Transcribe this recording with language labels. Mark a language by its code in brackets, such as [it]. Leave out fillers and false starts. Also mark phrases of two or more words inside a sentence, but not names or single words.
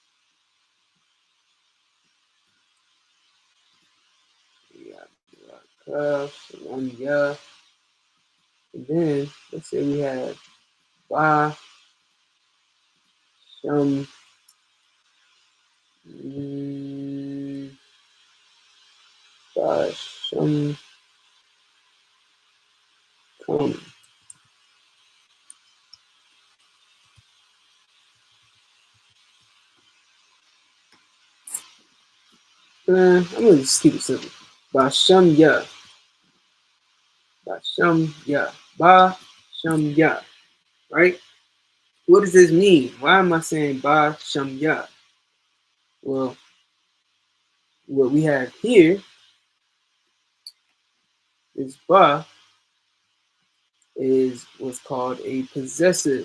[en] Yeah, and then let's say we have Ba, Shum, Ba, Shum, Come. I'm gonna just keep it simple. Ba, Shum, Ya. Ba, Shum, Ya. Ba, Shum, Ya. Right? What does this mean? Why am I saying Ba, Shum, Ya? Well, what we have here is Ba is what's called a possessive.